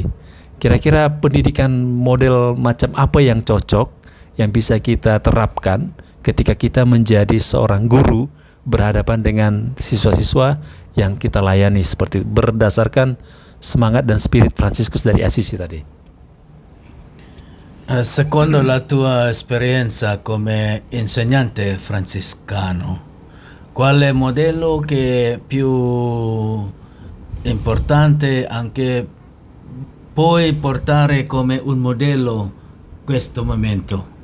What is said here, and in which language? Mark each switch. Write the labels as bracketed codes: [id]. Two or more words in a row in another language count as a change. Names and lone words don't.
[id] Kira-kira pendidikan model macam apa yang cocok, yang bisa kita terapkan ketika kita menjadi seorang guru berhadapan dengan siswa-siswa yang kita layani, seperti berdasarkan semangat dan spirit Fransiskus dari Assisi tadi. [it] Secondo la tua esperienza come insegnante francescano, quale modello che è più importante anche puoi portare come un modello questo momento?